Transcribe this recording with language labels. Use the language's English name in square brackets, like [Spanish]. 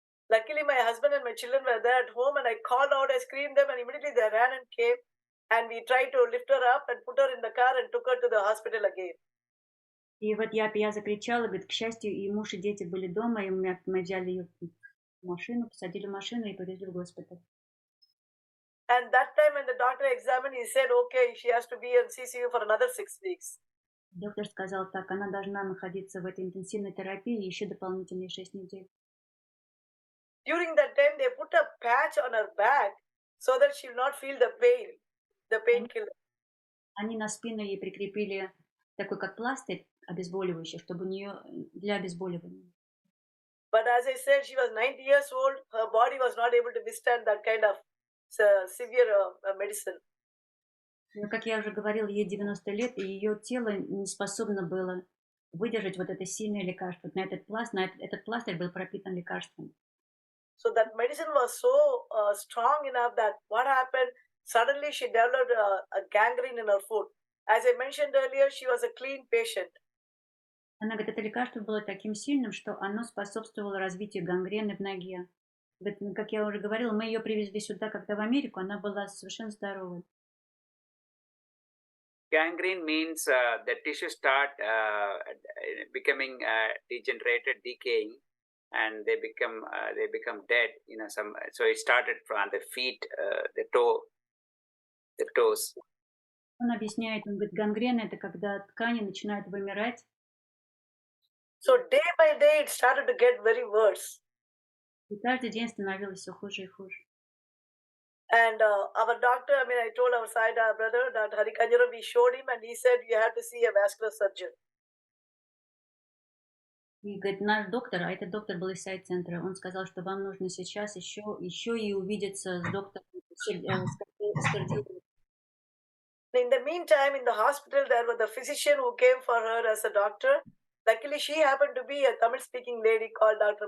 [English] Luckily, my husband and my children were there at home, and I called out, I screamed them, and immediately they ran and came, and we tried to lift her up and put her in the car and took her to the hospital again. [Russian] И вот я закричала, говорит, к счастью, и муж, и дети были дома, и мы взяли ее в машину, посадили в машину и повезли в госпиталь. [English] And that time when the doctor examined, he said, okay, she has to be in CCU for another 6 weeks. [Russian] Доктор сказал так, она должна находиться в этой интенсивной терапии еще дополнительные 6 недель. [English] During that time, they put a patch on her back so that she will not feel the pain, the painkiller. [Russian] Они на спину ей прикрепили такой как пластырь обезболивающий, чтобы у нее для обезболивания. [English] But as I said, she was 90 years old. Her body was not able to withstand that kind of severe medicine. [Russian] Как я уже говорила, ей 90 лет, и ее тело не способно было выдержать вот это сильное лекарство. На этот пластырь был пропитан лекарством. [English] So that medicine was so strong enough that what happened, suddenly she developed a gangrene in her foot. As I mentioned earlier, she was a clean patient. [Russian] Она говорит, это лекарство было таким сильным, что оно способствовало развитию гангрены в ноге. Как я уже говорила, мы ее привезли сюда, когда в Америку, она была совершенно здоровой. [English] Gangrene means the tissue start becoming degenerated, decaying, and they become dead. So it started from the feet, the toes. [Russian] Он объясняет, он говорит, гангрена это когда ткани начинают вымирать. [English] So day by day it started to get very worse. [Russian] И каждый день становилось все хуже и хуже. [English] And our doctor, I told our brother that Harikanjara, we showed him, and he said you have to see a vascular surgeon. [Russian] И говорит, наш доктор, а этот доктор был из сайт-центра, он сказал, что вам нужно сейчас еще и увидеться с доктором, с кардиологом. [English] In the meantime, in the hospital, there was the physician who came for her as a doctor. Luckily, she happened to be a Tamil-speaking lady called Dr.